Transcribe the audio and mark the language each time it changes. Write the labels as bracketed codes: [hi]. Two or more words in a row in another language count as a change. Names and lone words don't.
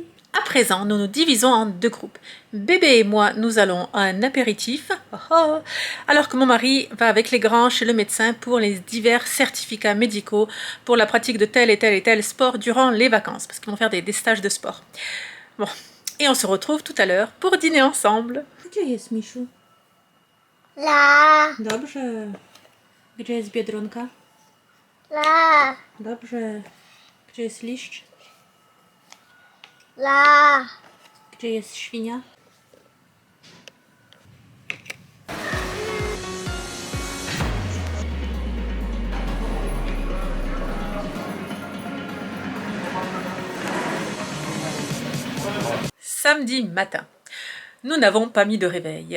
[fr] À présent, nous nous divisons en deux groupes. Bébé et moi, nous allons à un apéritif, alors que mon mari va avec les grands chez le médecin pour les divers certificats médicaux pour la pratique de tel et tel et tel sport durant les vacances, parce qu'ils vont faire des stages de sport. Bon, et on se retrouve tout à l'heure pour dîner ensemble. [pl] Gdzie jest Miszu? [fr] La, [pl] Dobrze. Gdzie jest Biedronka? [fr] la, [pl] Dobrze. Gdzie jest liść? [fr] la. [pl] Gdzie jest świnia? [fr] Samedi matin. Nous n'avons pas mis de réveil.